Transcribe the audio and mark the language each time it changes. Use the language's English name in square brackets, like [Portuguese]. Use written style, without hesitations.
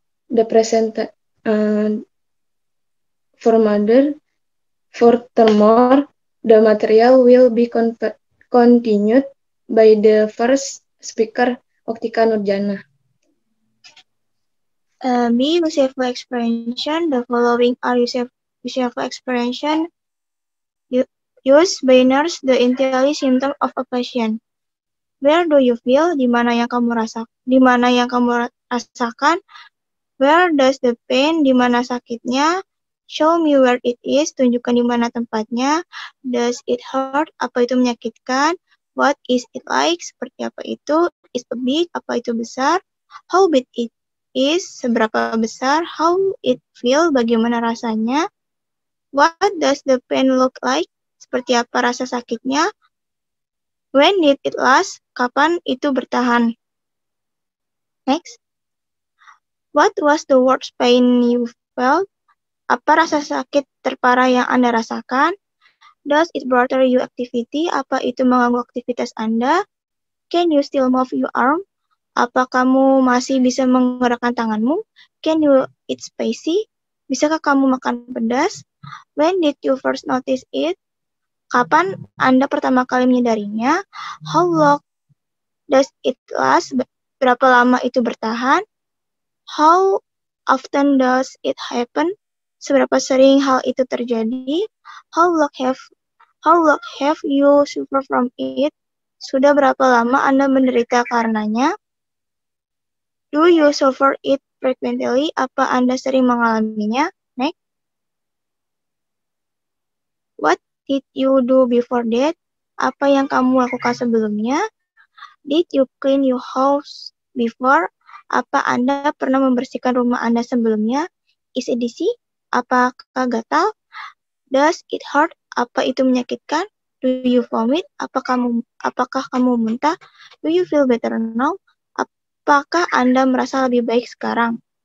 [English] The present furthermore, the material will be continued by the first speaker, Autika Nurjana. B. Useful expression. The following are useful expression used by nurse the intelli symptom of a patient. Where do you feel? [Indonesian] Di mana yang kamu rasakan? [English] Where does the pain? [Indonesian] Di mana sakitnya? [English] Show me where it is. [Indonesian] Tunjukkan di mana tempatnya. [English] Does it hurt? [Indonesian] Apa itu menyakitkan? [English] What is it like? [Indonesian] Seperti apa itu? [English] Is it big? [Indonesian] Apa itu besar? [English] How big it is? [Indonesian] Seberapa besar? [English] How it feel? [Indonesian] Bagaimana rasanya? [English] What does the pain look like? [Indonesian] Seperti apa rasa sakitnya? [English] When did it last? [Indonesian] Kapan itu bertahan? [English] Next. What was the worst pain you felt? [Indonesian] Apa rasa sakit terparah yang Anda rasakan? [English] Does it bother you activity? [Indonesian] Apa itu mengganggu aktivitas Anda? [English] Can you still move your arm? [Indonesian] Apa kamu masih bisa menggerakkan tanganmu? [English] Can you eat spicy? [Indonesian] Bisakah kamu makan pedas? [English] When did you first notice it? [Indonesian] Kapan Anda pertama kali menyadarinya? [English] How long does it last? [Indonesian] Berapa lama itu bertahan? [English] How often does it happen? [Indonesian] Seberapa sering hal itu terjadi? [English] How long have you suffered from it? [Indonesian] Sudah berapa lama Anda menderita karenanya? [English] Do you suffer it frequently? [Indonesian] Apa Anda sering mengalaminya? [English] Next. What did you do before that? [Indonesian] Apa yang kamu lakukan sebelumnya? [English] Did you clean your house before? [Indonesian] Apa Anda pernah membersihkan rumah Anda sebelumnya? [English] Is it dizzy? [Indonesian] Apakah gatal? [English] Does it hurt? [Indonesian] Apa itu menyakitkan? [English] Do you vomit? [Indonesian] Apakah kamu muntah? [English] Do you feel better now? [Indonesian] Apakah Anda merasa lebih baik sekarang?